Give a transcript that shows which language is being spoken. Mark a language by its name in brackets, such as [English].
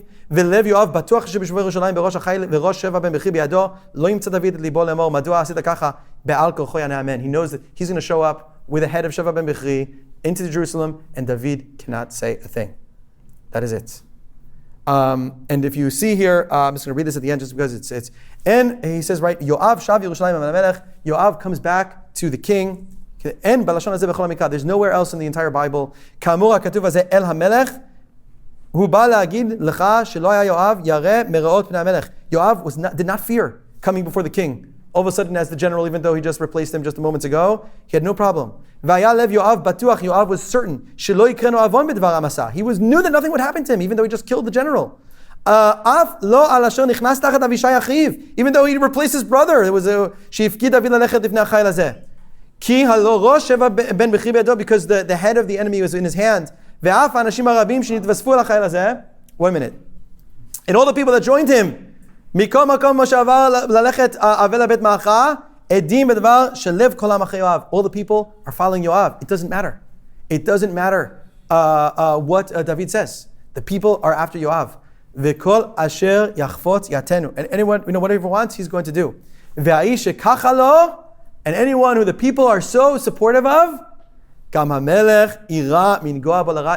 [Hebrew] ולב יואב בטוח שבשומר ירושלים בראש החיל וראש שבע בן בכרי בידו לא ימצא דוד את ליבו לאמור מדוע עשית ככה בעל כורחו יענה אמן. [English] He knows that he's going to show up with the head of Sheva ben Bechri into Jerusalem and David cannot say a thing. That is it. And if you see here, I'm just going to read this at the end just because it's and he says, right, [Hebrew] Yoav shav Yerushalayim HaMelech, [English] Yoav comes back to the king. And [Hebrew] בלשון הזה בכל המקרא, [English] there's nowhere else in the entire Bible. [Hebrew] כאמור הכתוב הזה אל המלך הוא בא להגיד לך שלא היה יואב ירא מראות פני המלך. [English] Yoav did not fear coming before the king. All of a sudden, as the general, even though he just replaced him just a moment ago, he had no problem. [Hebrew] והיה לב יואב בטוח, [English] Yoav was certain [Hebrew] שלא יקרנו עוון בדבר המסע. [English] He knew that nothing would happen to him, even though he just killed the general. [Hebrew] אף לא על אשר נכנס תחת אבישי אחיו, [English] even though he replaced his brother. It was [Hebrew] שהפקיד דוד ללכת לפני החיל הזה. כי הלא ראש שבע בן בכרי בידו, [English] because the head of the enemy was in his hand. [Hebrew] ואף האנשים הרבים שנתווספו אל החיל הזה, [English] 1 minute. And all the people that joined him, [Hebrew] מכל מקום מה שעבר ללכת אבל לבית מעכה, עדים בדבר שלב כל העם אחרי יואב. [English] All the people are following Yoav. It doesn't matter. It doesn't matter what David says. The people are after Yoav. [Hebrew] וכל אשר יחפוץ יעתנו. [English] And anyone, whatever he wants, he's going to do. [Hebrew] והאיש שככה לו, [English] and anyone who the people are so supportive of, [Hebrew] גם המלך יירא מנגוע בו לרע.